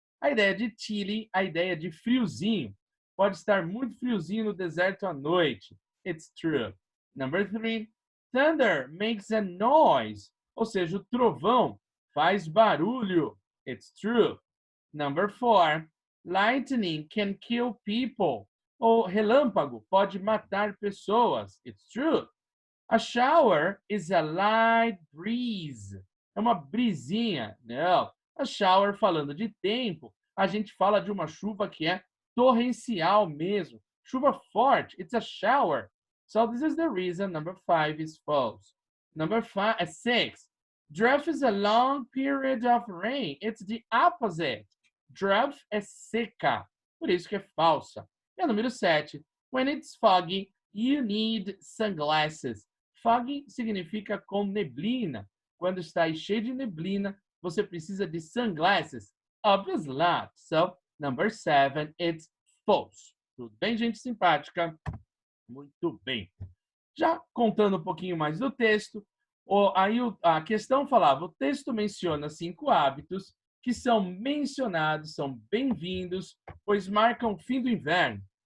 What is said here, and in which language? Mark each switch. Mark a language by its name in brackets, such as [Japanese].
[Portuguese] A ideia de chilly, a ideia de friozinho. Pode estar muito friozinho no deserto à noite. [English] It's true. Number 3. Thunder makes a noise. [Portuguese] Ou seja, o trovão faz barulho. [English] It's true. Number 4. Lightning can kill people. [Portuguese] O relâmpago pode matar pessoas. [English] It's true. A shower is a light breeze. [Portuguese] É uma brisinha. Não. A shower, falando de tempo, a gente fala de uma chuva que é torrencial mesmo. Chuva forte. [English] It's a shower. So this is the reason number 5 is false. Number 6. Drought is a long period of rain. It's the opposite. [Portuguese] Drought é seca, por isso que é falsa. E a número 7. [English] When it's foggy, you need sunglasses. [Portuguese] Foggy significa com neblina. Quando está cheio de neblina, você precisa de sunglasses. [English] Obviously not. So, number 7, it's false. [Portuguese] Tudo bem, gente simpática? Muito bem. Já contando um pouquinho mais do texto, a questão falava, o texto menciona 5 hábitos que são mencionados, são bem-vindos, pois marcam o fim do inverno.